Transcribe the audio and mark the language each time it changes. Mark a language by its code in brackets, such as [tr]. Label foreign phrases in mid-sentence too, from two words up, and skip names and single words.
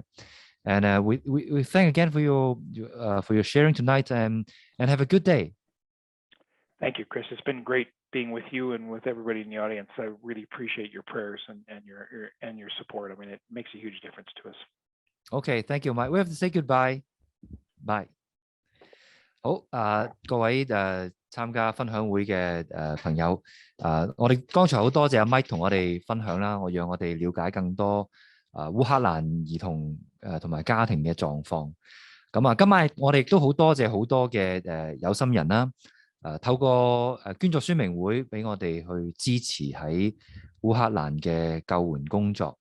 [en] And we thank again for your sharing tonight, and have a good day. Thank you, Chris. It's been great being with you and with everybody in the audience. I really appreciate your prayers and your support. I mean, it makes a huge difference to us. Okay, thank you, Mike. We have to say goodbye. Bye. [yue] 好，各位參加分享會嘅朋友，我哋剛才好多謝阿 Mike 同我哋分享啦，讓我哋了解更多烏克蘭兒童同埋家庭嘅狀況。咁今晚我哋亦都好多謝好多嘅有心人啦，透過捐助宣明會俾我哋去支持喺烏克蘭嘅救援工作。